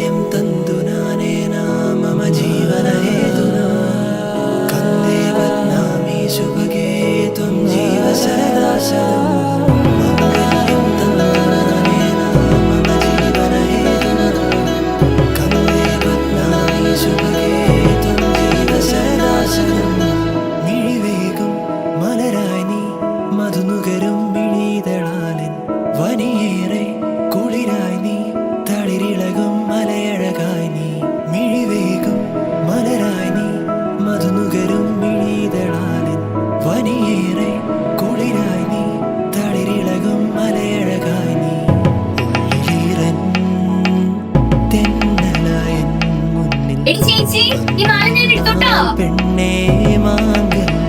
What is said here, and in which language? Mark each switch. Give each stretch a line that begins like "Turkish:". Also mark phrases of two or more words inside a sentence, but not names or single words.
Sanskrit: तन्तुनानेना मम जीवनहेतुना कन्दे बध्नामि शुभगे त्वं जीव सदा सदा मङ्गल्यं तन्तुनानेना मम जीवनहेतुना कन्दे बध्नामि शुभगे त्वं जीव सदा सदा
Malayalam: मिഴിവേകും മലരായി നീ മധുനുകരും മിഴിതളാലിൻ വനിയേറെ കുളിരായി നീ തളിരിളകും മലയഴകായി നീ മിഴിവേകും മലരായി നീ മധുനുകരും മിഴിതളാലിൻ വനിയേറെ കുളിരായി നീ തളിരിളകും മലയഴകായി നീ ഉള്ളിലീറൻ തെന്നലായൻ മുന്നിൽ പെണ്ണേ മാംഗല്യം